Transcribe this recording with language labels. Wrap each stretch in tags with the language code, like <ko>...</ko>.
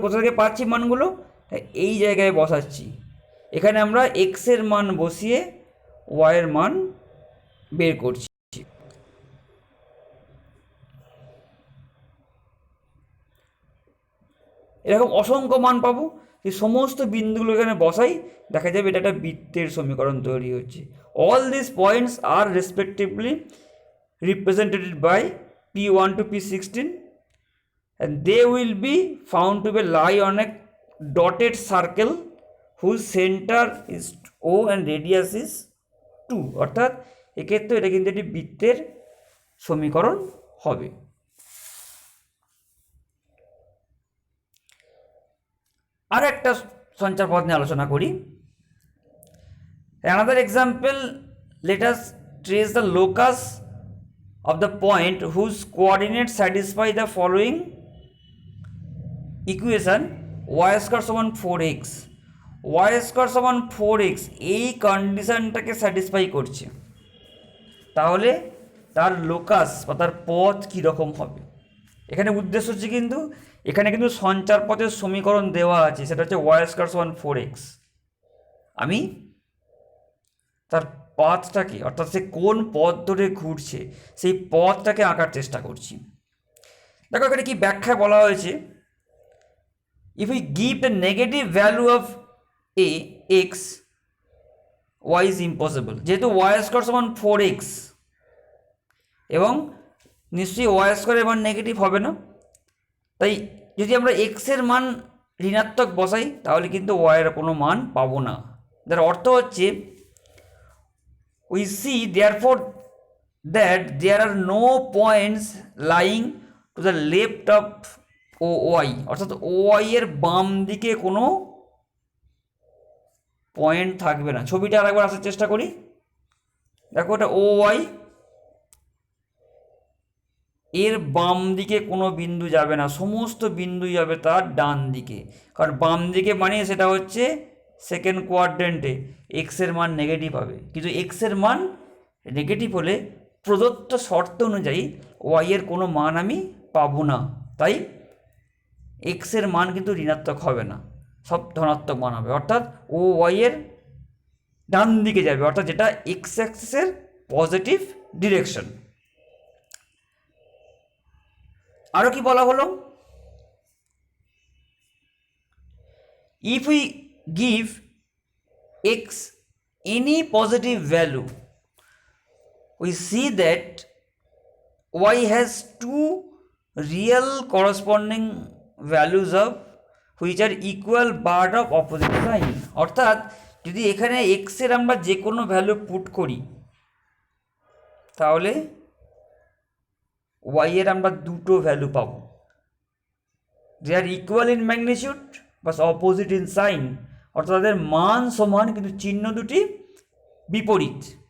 <bn>কোথা থেকে পাচ্ছি মানগুলো? এই জায়গায় বসাচ্ছি। এখানে আমরা এক্সের মান বসিয়ে ওয়াইয়ের মান বের করছি। এরকম অসংখ্য মান পাবো। এই সমস্ত বিন্দুগুলো এখানে বসাই, দেখা যাবে এটা একটা বৃত্তের সমীকরণ তৈরি হচ্ছে।</bn> <en>All this points are respectively represented by P1 to P16 and they will be found to be lie on a dotted circle whose center is O and radius is 2।</en> <bn>অর্থাৎ এক্ষেত্রে এটা কিন্তু একটি বৃত্তের সমীকরণ হবে। আর একটা সঞ্চারপথ নিয়ে আলোচনা করি।</bn> <en>Another example, let us trace the locus of the point whose coordinates satisfy the following equation:</en> <bn>y square সমান 4x, y square সমান 4x এই কন্ডিশনটাকে স্যাটিসফাই করছে। তাহলে তার লোকাস বা তার পথ কীরকম হবে? এখানে উদ্দেশ্য হচ্ছে কিন্তু এখানে কিন্তু সঞ্চারপথের সমীকরণ দেওয়া আছে, সেটা হচ্ছে y স্কয়ার সমান 4x। আমি তার পথটাকে, অর্থাৎ সে কোন পথ ধরে ঘুরছে সেই পথটাকে আঁকার চেষ্টা করছি। দেখো এখানে কি ব্যাখ্যা বলা হয়েছে,</bn> <en>If we give the negative value of a x, y is impossible.</en> <bn>যেহেতু ওয়াই স্কয়ার সমান 4x এবং নিশ্চয়ই ওয়াই স্কয়ারের মান নেগেটিভ হবে না, তাই যদি আমরা এক্সের মান ঋণাত্মক বসাই তাহলে কিন্তু ওয়াইয়ের কোনো মান পাবো না। যার অর্থ হচ্ছে</bn> <en>we see therefore that there are no points lying to the left of OY,</en> <bn>অর্থাৎ OY এর বাম দিকে কোনো পয়েন্ট থাকবে না। ছবিটা আরেকবার আসার চেষ্টা করি। দেখো এটা OY, এর বাম দিকে কোনো বিন্দু যাবে না, সমস্ত বিন্দু যাবে তার ডান দিকে। কারণ বাম দিকে মানে সেটা হচ্ছে সেকেন্ড কোয়াড্রেন্টে এক্সের মান নেগেটিভ হবে। কিন্তু এক্সের মান নেগেটিভ হলে প্রদত্ত শর্ত অনুযায়ী ওয়াইয়ের কোনো মান আমি পাবো না। তাই এক্সের মান কিন্তু ঋণাত্মক হবে না, সব ধনাত্মক মান হবে। অর্থাৎ ও ওয়াইয়ের ডান দিকে যাবে, অর্থাৎ যেটা এক্স অ্যাক্সিসের পজিটিভ ডিরেকশন। আরও কি বলা হলো,</bn> <en>If we give x any positive value, we see that y has two real corresponding values of which are equal but of opposite sign।</en> <bn>অর্থাৎ যদি এখানে x এর আমরা যে কোনো ভ্যালু পুট করি তাহলে y এর আমরা দুটো ভ্যালু পাবো,</bn> <en>they are equal in magnitude but opposite in sign।</en> <bn>অর্থাৎ তাদের মান সমান কিন্তু চিহ্ন দুটি বিপরীত।</bn>